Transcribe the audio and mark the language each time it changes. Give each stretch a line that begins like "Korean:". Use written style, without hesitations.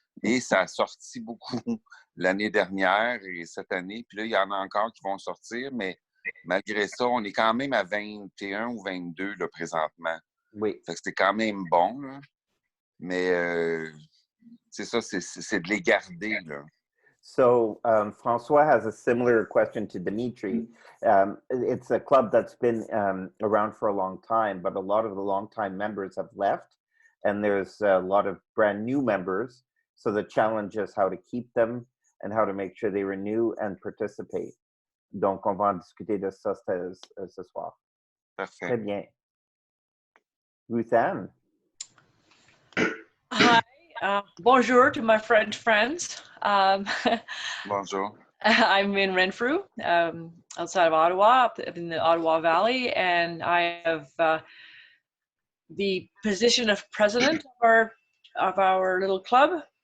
French: Et ça a sorti beaucoup l'année dernière et cette année. Puis là, il y en a encore qui vont sortir, mais malgré ça, on est quand même à 21 ou 22 là, présentement. Oui. Fait que c'est quand même bon, là. Mais c'est ça, c'est de les garder, là.
English: So Francois has a similar question to Dimitri. It's a club that's been around for a long time, but a lot of the longtime members have left, and there's a lot of brand new members. So the challenge is how to keep them and how to make sure they renew and participate.
French: Donc, on va en discuter de ça ce soir. Parfait. Très bien. Ruth Anne.
English: Hi, bonjour to my French friends.
French: Bonjour.
English: I'm in Renfrew, outside of Ottawa, up in the Ottawa Valley, and I have the position of president of our little club.